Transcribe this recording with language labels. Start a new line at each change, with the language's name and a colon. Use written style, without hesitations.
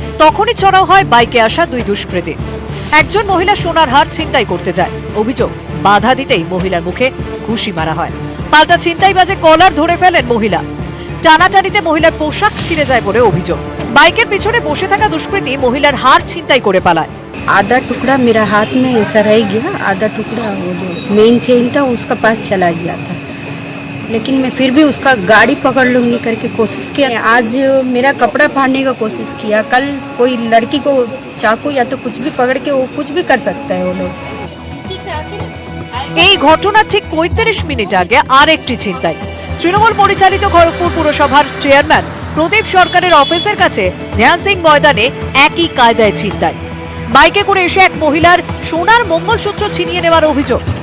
Bangla: তখনই চড়াও হয় বাইকে আসা 2 দুষ্কৃতী। একজন মহিলা সোনার হার ছিনতাই করতে যায়। অভিযোগ, বাধা দিতেই মহিলার মুখে ঘুষি মারা হয়। পাল্টা ছিনতাইবাজে কলার ধরে ফেলেন মহিলা। টানাটানিতে মহিলার পোশাক ছিঁড়ে যায় বলে অভিযোগ। বাইকের পিছনে বসে থাকা দুষ্কৃতী মহিলার হার ছিনতাই করে পালায়।
Hindi: आधा टुकड़ा मेरा हाथ में ऐसा रह गया, आधा टुकड़ा वो जो मेन चेन था उसका पास चला गया था, लेकिन मैं फिर भी उसका गाड़ी पकड़ लूंगी करके कोशिश किया। आज मेरा कपड़ा फाड़ने का कोशिश किया, कल कोई लड़की को चाकू या तो कुछ भी पकड़ के वो कुछ भी कर सकता है वो लोग।
Bangla: এই ঘটনার ঠিক ৩৫ মিনিট আগে আরেকটি ছিনতাই। তৃণমূল পরিচালিত খড়গপুর পুরসভার চেয়ারম্যান প্রদীপ সরকারের অফিসের কাছে ধ্যান সিং ময়দানে একই কায়দায় ছিনতাই। বাইকে করে এসে এক মহিলার সোনার মঙ্গলসূত্র ছিনিয়ে নেওয়ার অভিযোগ।